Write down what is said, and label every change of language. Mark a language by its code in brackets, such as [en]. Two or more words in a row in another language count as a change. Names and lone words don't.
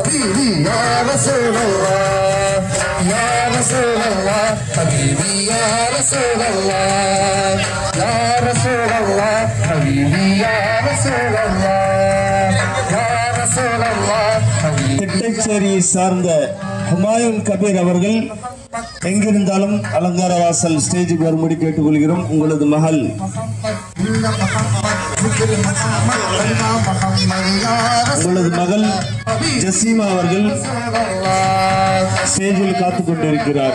[ar] يا رسول الله حبيبي يا رسول الله يا رسول الله حبيبي يا رسول الله يا رسول الله حبيبي. [ta] திட்டச்சேரியை சார்ந்த ஹுமாயூன் கபீர் அவர்கள் எங்கிருந்தாலும் அலங்கார வாசல் ஸ்டேஜுக்கு வரும்படி கேட்டுக்கொள்கிறோம். உங்களது மகள் ஜசீமா அவர்கள் ஸ்டேஜில் காத்துக் கொண்டிருக்கிறார்.